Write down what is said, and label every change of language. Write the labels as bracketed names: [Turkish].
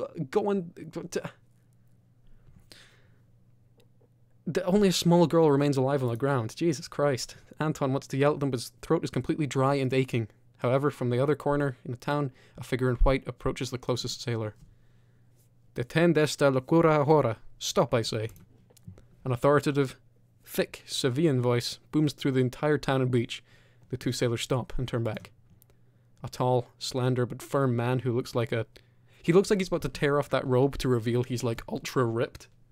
[English] Go on... Only a small girl remains alive on the ground. Jesus Christ. Anton wants to yell at them, but his throat is completely dry and aching. However, from the other corner in the town, a figure in white approaches the closest sailor. [Spanish] Detén esta locura ahora. [English] Stop, I say. An authoritative, thick, Sevillan voice booms through the entire town and beach. The 2 sailors stop and turn back. A tall, slender, but firm man who looks like a... He looks like he's about to tear off that robe to reveal he's, like, ultra ripped.